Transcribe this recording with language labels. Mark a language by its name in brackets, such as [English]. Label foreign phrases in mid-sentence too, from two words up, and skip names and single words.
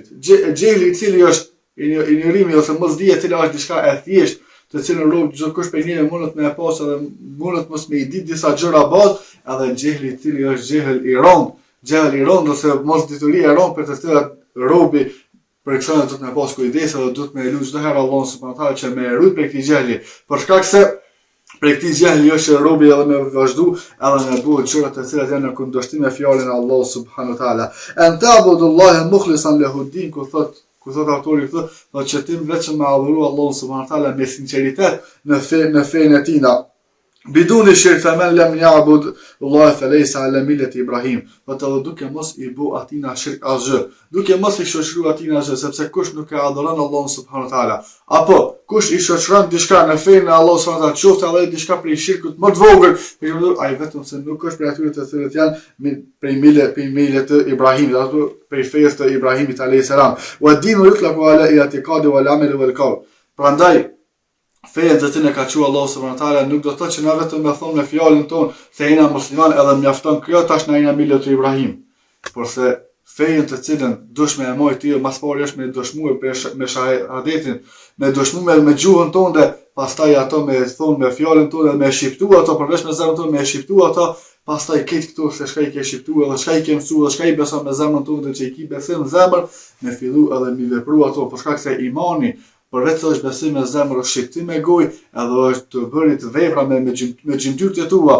[Albanian] Xehli i cili është injorimi ose mosdia e cila është diçka e thjeshtë, të cilën rob çdo kush prej neve mundet me e pas edhe mundet mos me i ditë disa gjëra bazë, edhe xehli i cili është xehel i rond ose mosdituria e rond për të cilat robi për kësaj do të më pas kujdes edhe do të më lutë çdo herë [Arabic] الله سبحانه وتعالى [Albanian] që më rrit prej këtij xehli, për shkak se prej këtij xehli është që robi edhe me vazhdu edhe me bëhet gjëra të cilat janë në kundërshtim me fjalën e [Arabic] الله سبحانه وتعالى. أن تعبد الله مخلصا له الدين, [Albanian] ku thot autori këtë, që ti vetëm me adhuru Allahun [Arabic] سبحانه وتعالى [Albanian] me sinqeritet në fenë e tina. [Arabic] بدون شرك فمن لم يعبد الله فليس على ملة إبراهيم. [Albanian] Edhe duke mos i bu atina shirk asgjë, duke mos i shoqëruar atina asgjë, sepse kush nuk e adhuron Allahun [Arabic] سبحانه وتعالى, [Albanian] apo kush i shoqëron diçka në fenë e Allahut [Arabic] سبحانه وتعالى, [Albanian] qoftë edhe diçka prej shirkut më të vogël, ai vetëm se nuk është prej atyre të cilët janë prej millet të Ibrahimit, ato prej fesë të Ibrahimit [Arabic] عليه السلام. والدين يطلق على الاعتقاد والعمل والقول. [Albanian] Prandaj feja të cilën e ka thënë Allahu [Arabic] سبحانه وتعالى [Albanian] nuk do të thotë që na vetëm me thonë me fjalën tonë se jena musliman edhe mjafton kjo tash na jena millet të Ibrahim. Por se fejen të cilën dush me e moj ti, mas pari është me dëshmu me shahadetin, me dëshmu me gjuhën tonë, dhe pastaj ato me thonë me fjalën tonë dhe me shqiptu ato, përveç me zemrën tonë me shqiptu ato, pastaj këtë këtu se shka i ke shqiptu edhe shka i ke mësu edhe shka i beson me zemrën tonë dhe që i ki besim në zemrë, me fillu edhe mi vepru ato, për shkak se imani përveç se është besim me zemër, është shqiptim me gojë, edhe është të bërit vepra me gjymtyrët e tua.